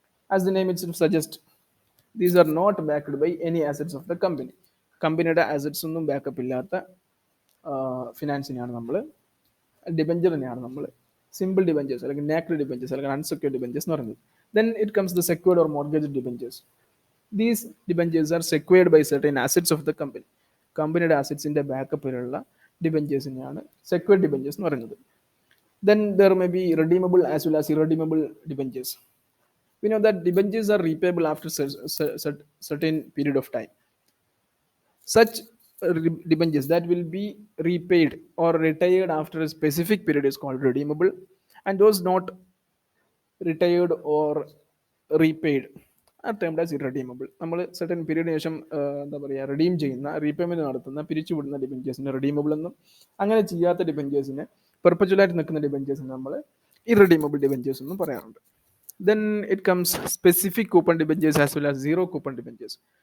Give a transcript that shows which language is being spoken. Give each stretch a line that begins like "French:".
English: As the name itself suggest, these are not backed by any assets of the company.
Malayalam: കമ്പനിയുടെ assets ഒന്നും backup ഇല്ലാത്ത ഫിനാൻസിനെയാണ് നമ്മൾ, ഡിബഞ്ചറിനെയാണ് നമ്മൾ simple debentures അല്ലെങ്കിൽ നാക്ഡ് debentures അല്ലെങ്കിൽ അൺസെക്യൂർഡ് ഡിബഞ്ചേഴ്സ് എന്ന് പറയുന്നത്.
English: Then it comes the secured or mortgage debentures. These debentures are secured by certain assets of the company.
Malayalam: കമ്പനിയുടെ അസറ്റ്സിന്റെ ബാക്കപ്പിലുള്ള ഡിബഞ്ചേഴ്സിനെയാണ് സെക്യൂർഡ് ഡിബഞ്ചേഴ്സ് എന്ന് പറയുന്നത്.
English: Then there may be redeemable as well as irredeemable debentures. We know that debentures are repayable after certain period of time. Such debentures that will be repaid or retired after a specific period is called redeemable, and those not retired or repaid are termed as irredeemable.
Malayalam: നമ്മൾ certain പീരീഡിന് ശേഷം എന്താ പറയുക redeem ചെയ്യുന്ന, repayment നടത്തുന്ന, പിരിച്ചുവിടുന്ന ഡിബഞ്ചേഴ്സിനെ redeemable എന്നും, അങ്ങനെ ചെയ്യാത്ത ഡിബഞ്ചേഴ്സിനെ, പെർപ്പച്വലായിട്ട് നിൽക്കുന്ന ഡിബഞ്ചേഴ്സിനെ നമ്മൾ ഇറഡീമബിൾ ഡിബഞ്ചേഴ്സ് എന്നും പറയാറുണ്ട്.
English: Then it comes specific coupon debentures as well as zero coupon debentures.